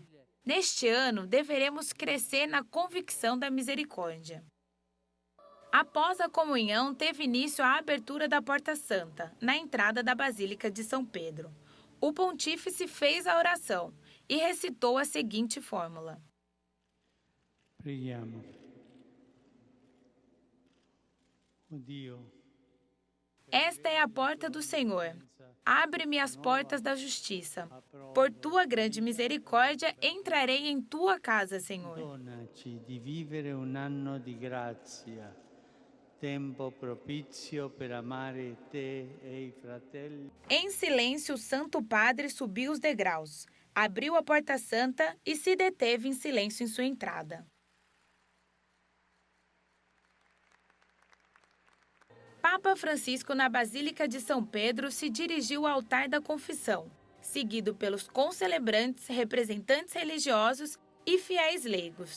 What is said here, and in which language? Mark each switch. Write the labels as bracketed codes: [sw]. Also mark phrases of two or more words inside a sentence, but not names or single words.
[pt] Neste ano, deveremos crescer na convicção da misericórdia. Após a comunhão, teve início a abertura da Porta Santa, na entrada da Basílica de São Pedro. O pontífice fez a oração e recitou a seguinte fórmula. [it] Preghiamo. Oh Dio. [pt] Esta é a porta do Senhor. Abre-me as portas da justiça. Por tua grande misericórdia, entrarei em tua casa, Senhor. [it] Donaci di vivere un anno di grazia, tempo propizio per amare te e i fratelli. [pt] Em silêncio, o Santo Padre subiu os degraus, abriu a Porta Santa e se deteve em silêncio em sua entrada. Papa Francisco, na Basílica de São Pedro, se dirigiu ao altar da confissão, seguido pelos concelebrantes, representantes religiosos e fiéis leigos.